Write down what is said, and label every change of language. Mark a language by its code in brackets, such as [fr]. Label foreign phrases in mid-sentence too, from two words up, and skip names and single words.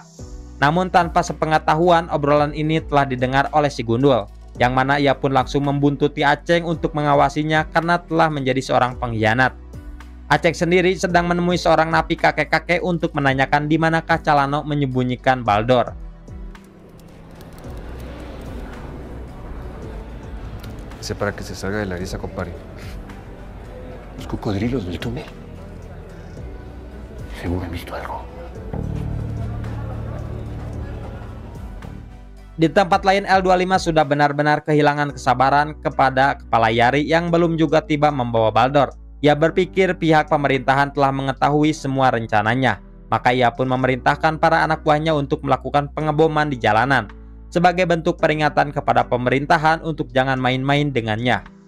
[id] Namun tanpa sepengetahuan, obrolan ini telah didengar oleh si Gundul, yang mana ia pun langsung membuntuti Aceng untuk mengawasinya karena telah menjadi seorang pengkhianat. Aceng sendiri sedang menemui seorang napi kakek-kakek untuk menanyakan di manakah Calano menyembunyikan Baldor. [es] Ese para que se salga de la risa, compadre. Los cocodrilos del túnel. Seguro han visto algo. [id] Di tempat lain, L25 sudah benar-benar kehilangan kesabaran kepada kepala Yari yang belum juga tiba membawa Baldor. Ia berpikir pihak pemerintahan telah mengetahui semua rencananya, maka ia pun memerintahkan para anak buahnya untuk melakukan pengeboman di jalanan, sebagai bentuk peringatan kepada pemerintahan untuk jangan main-main dengannya.